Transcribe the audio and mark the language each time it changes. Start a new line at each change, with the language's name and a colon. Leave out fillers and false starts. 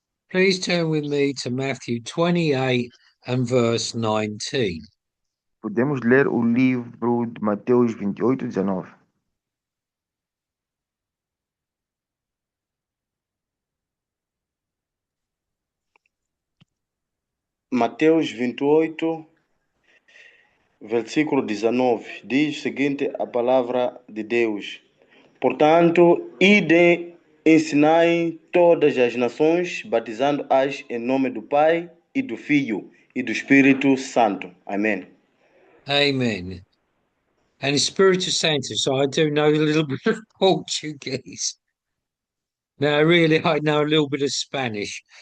English: Please turn with me to Matthew 28 and verse 19.
Portuguese: Podemos ler o livro de Mateus 28, 19. Mateus 28, versículo 19, diz o seguinte a palavra de Deus. Portanto, ide, ensinai todas as nações, batizando-as em nome do Pai e do Filho e do Espírito Santo. Amém. Amen.
English: And Espírito Santo, so I do know a little bit of Portuguese. Now, really, I know a little bit of Spanish.